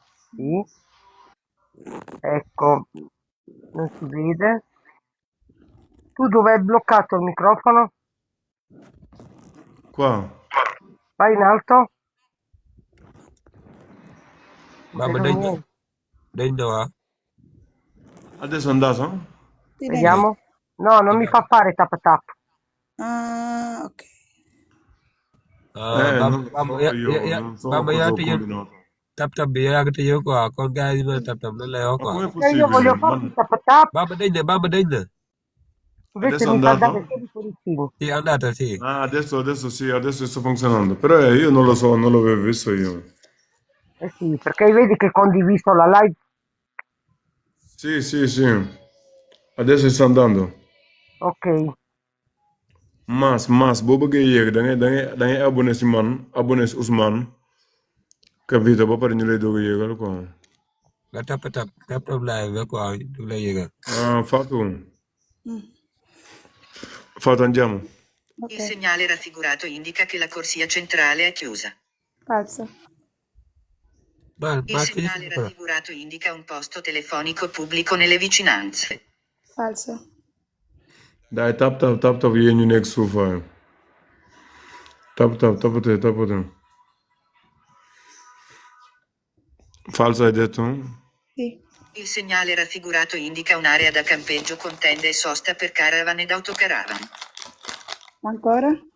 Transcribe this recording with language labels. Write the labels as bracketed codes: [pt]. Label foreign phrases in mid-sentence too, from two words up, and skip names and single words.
[it] Sì. Ecco, non si vede. Tu dove hai bloccato il microfono? Qua. Vai in alto. Non Bamba vedo niente. [wo] dañ na waa. [it] Adesso è andato? Sì, dai. Vediamo. No, non mi fa fare tap tap. Ah, ok. Non lo so io, non so Bamba cosa [wo] yaa [it] ho [wo] tëjee [it] combinato. [wo] tap bi yaa ko tëjee quoi kon gars yi mën a tap lan lay wax [it] Ma [wo] quoi. [it] com'è Perché io voglio possibile? farti tap tap, [wo] Bamba dañ na. [it] invece Adesso è mi fa andato? dare solo i cuoricini. Sì, è andata, sì. Ah, adesso sì, adesso sta funzionando. Però io non lo so, non l'avevo visto io. Eh sì, perché vedi che hai condiviso la live. Sì. Adesso sta andando. Ok. [wo] Mas, boo bëggee yéeg da ngay abonné si man, abonné si Ousmane. [it] Capito? [wo] Ba pare ñu lay doog a yéegal quoi. Nga tap live la quoi du lay yëgal. [it] Ah, Fatou. Mm, Fatou andiamo. ok. Il segnale raffigurato indica che la corsia centrale è chiusa. Falso. Il segnale raffigurato indica un posto telefonico pubblico nelle vicinanze. Falso. Dai, [wo] tap yéen ñu nekk suuf waay. [it] Tapate. Falso hai detto? Sì. Il segnale raffigurato indica un'area da campeggio con tende e sosta per caravan ed autocaravan. Ancora?